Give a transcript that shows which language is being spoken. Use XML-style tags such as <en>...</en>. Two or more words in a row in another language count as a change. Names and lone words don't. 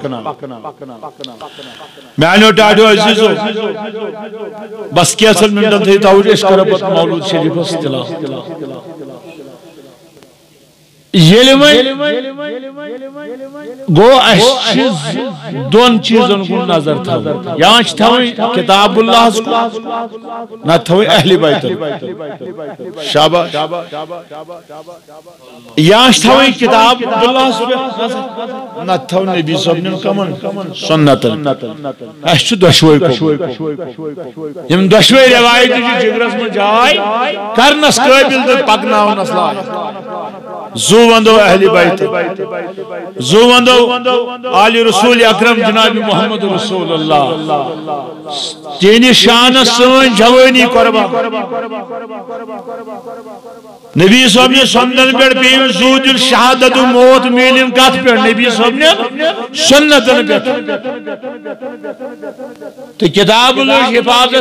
<ks>میانو ٹاٹو عزیزو بس کیسن منٹن تھی توجہ اس کرو پت مولود شریف تلاوت گو دون چیزن کن نظر تھو یا تھویں کتاب اللہ نہ تھویں اہل بیت شاباش یا تھویں کتاب اللہ نہ تھو نبی صاحب کمن سنت اس دشوئی یم دشوئی روایت جگرس من جائے کرنس قابل تو پکناونس لائق زو وندو اہل بیت زو وندو آل رسول اکرم جناب</ks> <ar>محمد رسول اللہ</ar> <ks>تینی شان سن جوانی قربان نبی صاحب نے سندن پر پیم زود الشہادت موت میلن کات پر نبی صاحب نے سنتن پر تو کتاب اللہ حفاظت</ks>